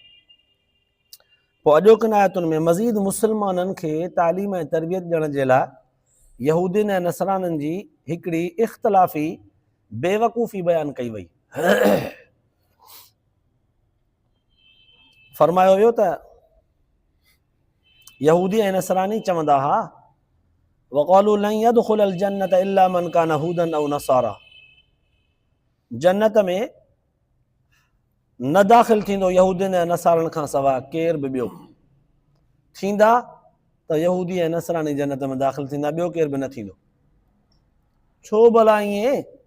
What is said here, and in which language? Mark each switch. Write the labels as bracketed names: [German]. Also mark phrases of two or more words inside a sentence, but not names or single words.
[Sindhi] पोइ अॼोकनि आयतुनि में मज़ीद मुस्लमाननि खे तालीम ऐं तरबियत ॾियण जे लाइ यहूदियुनि ऐं नसराननि जी हिकिड़ी इख़्तिलाफ़ी बेवकूफ़ी बयानु कई वई। फरमायो वियो त यहूदी ऐं नसरानी चवंदा हुआ [Arabic] وقالوا لن يدخل الجنة إلا من كان هودا أو نصارى, [Sindhi] जन्नत में न दाख़िल थींदो यहूदियुनि ऐं नसारनि खां सवाइ केर बि ॿियो। थींदा त यहूदी ऐं नसरानी जन्नत में दाख़िल थींदा, ॿियो केर बि न थींदो। छो भला ईअं?